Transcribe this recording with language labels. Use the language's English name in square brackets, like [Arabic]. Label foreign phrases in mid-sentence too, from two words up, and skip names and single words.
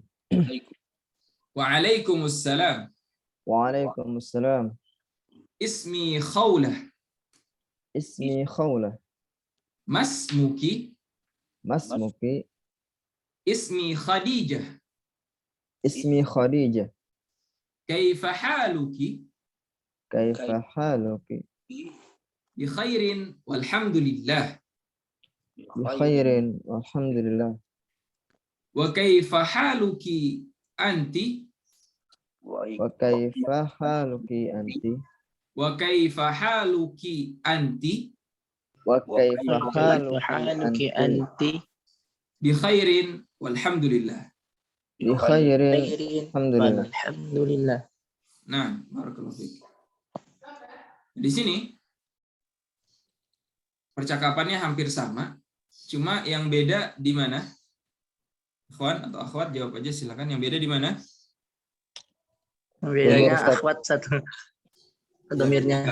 [Arabic] وعليكم السلام. وعليكم السلام. اسمي خولة. اسمي خولة. Masmuki. Masmuki. اسمي خديجة. اسمي خديجة. كيف حالك? كيف حالك? بخير والحمد لله. بخير والحمد لله. وكيف حالك أنت? وكيف حالك أنت? وكيف حالك أنت? وكيف حالك haluki anti? anti بخير والحمد لله. بخير الحمد لله. alhamdulillah. Nah, بارك الله فيك. [Indonesian] Di sini percakapannya hampir sama, cuma yang beda di mana? Ikhwan atau akhwat jawab aja silakan. Yang beda di mana? Bedanya akhwat satu. Domirnya